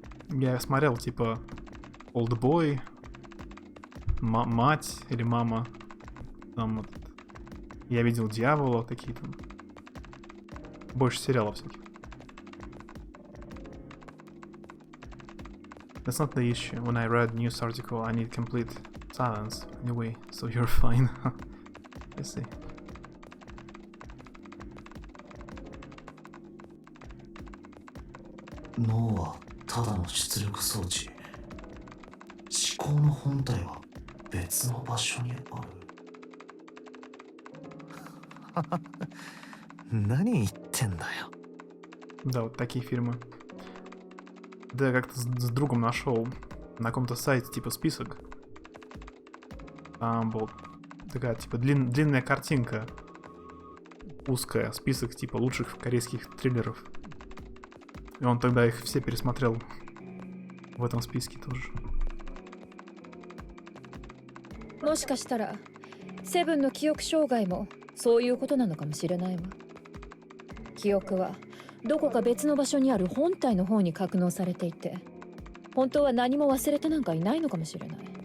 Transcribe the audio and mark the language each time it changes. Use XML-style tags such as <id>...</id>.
<ru>Я смотрел типа Old Boy, мать или мама. Там вот, я видел дьявола, такие там. Больше сериалов всяких.</ru> <en>That's not the issue. When I read news article, I need complete silence. Anyway, so you're fine. I see.</en> <ja>脳はただの出力装置。思考の本体は別の場所にある。何言ってんだよ。</ja> <ru>Да, вот такие фильмы. Да, я как-то с другом нашел на каком-то сайте типа список. Там был такая типа длинная картинка. Узкая, список типа лучших корейских триллеров. И он тогда их все пересмотрел в этом списке тоже.</ru> <ja>もしかしたらセブンの記憶障害もそういうことなのかもしれないわ。記憶はどこか別の場所にある本体の方に格納されていて、本当は何も忘れてなんかいないのかもしれない。</ja>